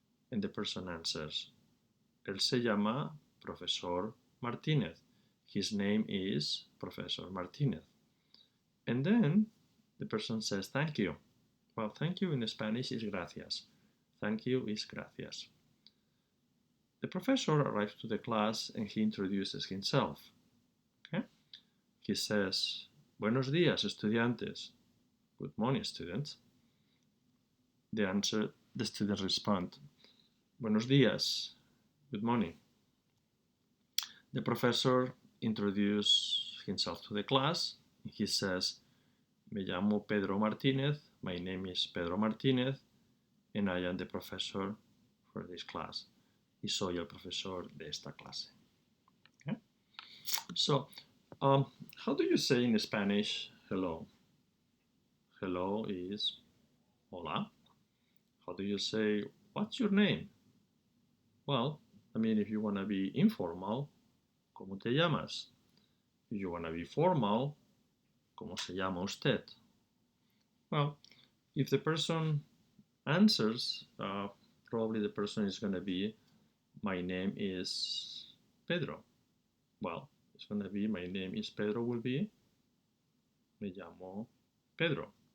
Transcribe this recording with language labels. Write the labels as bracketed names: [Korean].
[English] And the person answers, [Spanish] él se llama Profesor Martínez. [English] His name is Professor Martínez. And then the person says, thank you. Well, thank you in Spanish is gracias. Thank you is gracias. The professor arrives to the class and he introduces himself. Okay? He says, [Spanish] buenos días, estudiantes. [English] Good morning, students. The students respond, [Spanish] buenos días, [English] good morning. The professor introduces himself to the class. He says, [Spanish] me llamo Pedro Martínez, [English] my name is Pedro Martínez, and I am the professor for this class. [Spanish] Y soy el profesor de esta clase. [English] Okay? So, how do you say in Spanish hello? Hello is hola. How do you say, what's your name? Well, I mean, if you want to be informal, [Spanish] ¿cómo te llamas? [English] If you want to be formal, [Spanish] ¿cómo se llama usted? [English] Well, if the person answers, probably the person is going to be, my name is Pedro. Well, it's going to be, my name is Pedro will be, [Spanish] me llamo Pedro.